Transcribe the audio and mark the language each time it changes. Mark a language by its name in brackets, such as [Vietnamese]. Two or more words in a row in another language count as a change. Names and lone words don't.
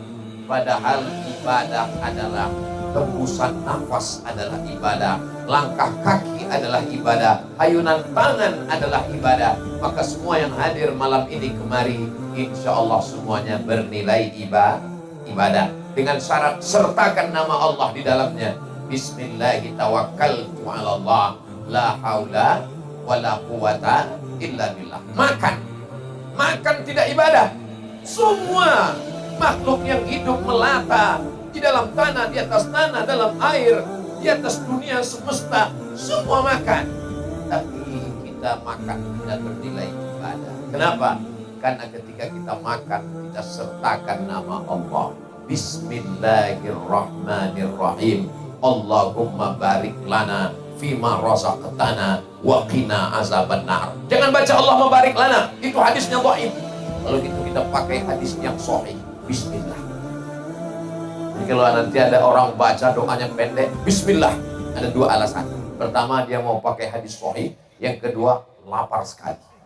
[Indonesian] Padahal ibadah adalah tembusan nafas, adalah ibadah. Langkah kaki adalah ibadah, ayunan tangan adalah ibadah. Maka semua yang hadir malam ini kemari, [Arabic] إن شاء الله [Indonesian] semuanya bernilai ibadah. Dengan syarat sertakan nama Allah di dalamnya. [Arabic] بسم الله توكلت على الله، لا حول ولا قوة إلا بالله. [Indonesian] Makan tidak ibadah. Semua makhluk yang hidup melata di dalam tanah, di atas tanah, dalam air, di atas dunia semesta, semua makan. Tapi kita makan tidak bernilai ibadah. Kenapa? Karena ketika kita makan, kita sertakan nama Allah. [Arabic] بسم الله الرحمن الرحيم. اللهم بارك لنا فيما رزقتنا وقنا عذاب النار. [Indonesian] Jangan baca [Arabic] اللهم بارك لنا, [Indonesian] itu hadisnya dhaif. Kalau gitu kita pakai hadis yang sahih. Bismillah. Jadi kalau nanti ada orang baca doanya pendek, Bismillah, ada 2 alasan. Pertama, dia mau pakai hadis sahih. Yang kedua, lapar sekali.